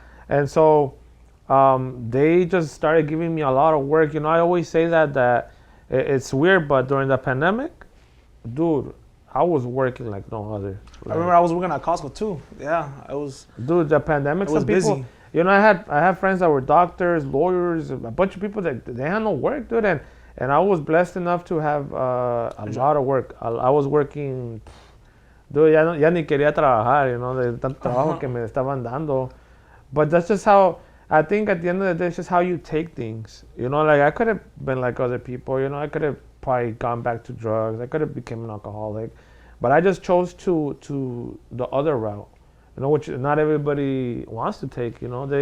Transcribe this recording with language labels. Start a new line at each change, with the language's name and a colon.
English: And so they just started giving me a lot of work. You know, I always say that it's weird, but during the pandemic, dude, I was working like no other. I remember I was working at Costco too. Yeah, I was. Dude, the pandemic, some people, busy. You know, I had friends that were doctors, lawyers, a bunch of people that they had no work, dude. And I was blessed enough to have a lot of work. I was working, dude,
Spanish: ya ni quería trabajar,
English: you know,
Spanish: de tanto trabajo que me estaban dando.
English: But that's just how, I think at the end of the day, it's just how you take things. You know, like, I could have been like other people, you know, I could have probably gone back to drugs. I could have become an alcoholic. But I just chose to the other route, you know, which not everybody wants to take, you know.